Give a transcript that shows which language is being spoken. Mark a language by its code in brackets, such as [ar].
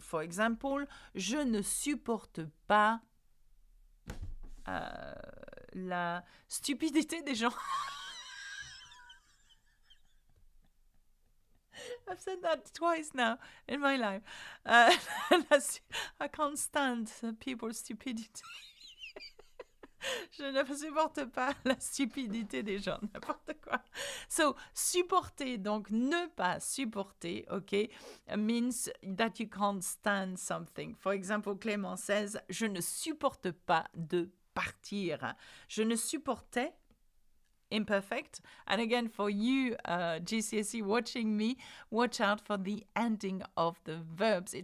[en] For example, [fr] je ne supporte pas la stupidité des gens. [en] I've said that twice now in my life. I can't stand people's stupidity. [fr] Je ne supporte pas la stupidité des gens, n'importe quoi. [en] So, supporter, [fr] donc ne pas supporter, [en] okay, means that you can't stand something. For example, Clément says, [fr] je ne supporte pas de partir. Je ne supportais, [en] imperfect. And again, for you, GCSE watching me, watch out for the ending of the verbs.